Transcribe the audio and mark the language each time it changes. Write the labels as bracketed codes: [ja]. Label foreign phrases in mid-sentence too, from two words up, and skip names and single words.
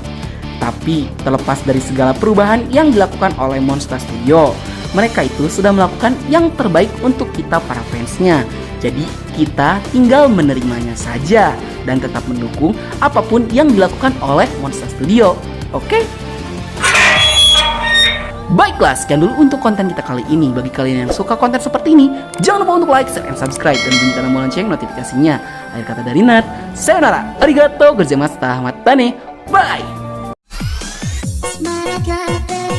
[id] Tapi terlepas dari segala perubahan yang dilakukan oleh Monster Studio, mereka itu sudah melakukan yang terbaik untuk kita para fansnya. Jadi kita tinggal menerimanya saja dan tetap mendukung apapun yang dilakukan oleh Monster Studio. Oke? Baiklah, sekian dulu untuk konten kita kali ini. Bagi kalian yang suka konten seperti ini, jangan lupa untuk [en] like, share, and subscribe, [id] dan bunyikan tombol lonceng notifikasinya. Akhir kata dari Nat, [ja] さようなら、ありがとうございました、またね, bye!